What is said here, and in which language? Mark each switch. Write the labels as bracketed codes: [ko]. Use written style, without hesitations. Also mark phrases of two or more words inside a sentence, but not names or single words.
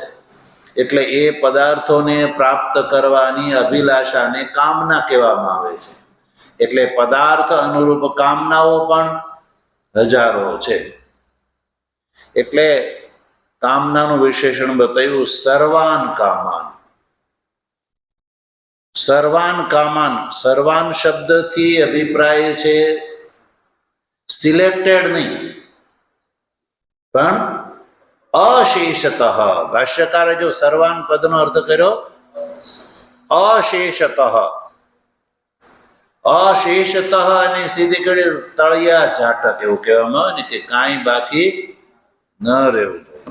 [gu] એટલે એ પદાર્થોને પ્રાપ્ત કરવાની અભિલાષાને કામના કહેવામાં આવે છે. એટલે પદાર્થ અનુરૂપ કામનાઓ પણ હજારો છે. એટલે કામનાનું વિશેષણ બતાવ્યું [sa] સર્વાન કામાન. સર્વાન કામાન, [gu] સર્વાન શબ્દથી અભિપ્રાય છે સિલેક્ટેડ નહીં, પણ અશેષતઃ. ભાષ્યકારે જો સર્વાન પદનો અર્થ કર્યો અશેષતઃ. અશેષતઃ અને સીધી કરી તળિયા ઝાટક એવું કહેવામાં આવે ને, કે કાંઈ બાકી ન રહેવું.